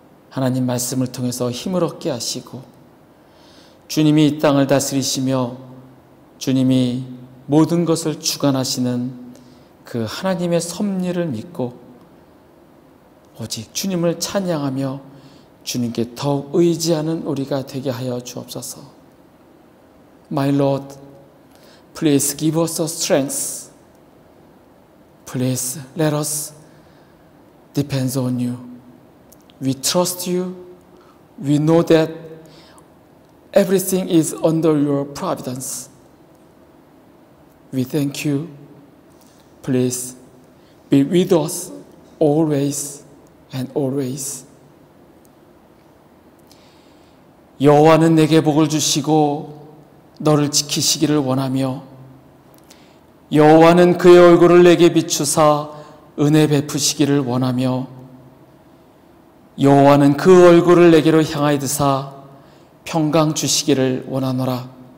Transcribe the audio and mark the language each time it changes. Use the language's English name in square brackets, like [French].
[Korean] 하나님 말씀을 통해서 힘을 얻게 하시고 주님이 이 땅을 다스리시며 주님이 모든 것을 주관하시는 그 하나님의 섭리를 믿고 오직 주님을 찬양하며 주님께 더욱 의지하는 우리가 되게 하여 주옵소서. [English] My Lord, please give us the strength. Please let us depend on you. We trust you. We know that everything is under your providence. We thank you. Please be with us always and always. [Korean] 여호와는 내게 복을 주시고 너를 지키시기를 원하며 여호와는 그의 얼굴을 내게 비추사 은혜 베푸시기를 원하며 여호와는 그 얼굴을 내게로 향하여 드사 평강 주시기를 원하노라.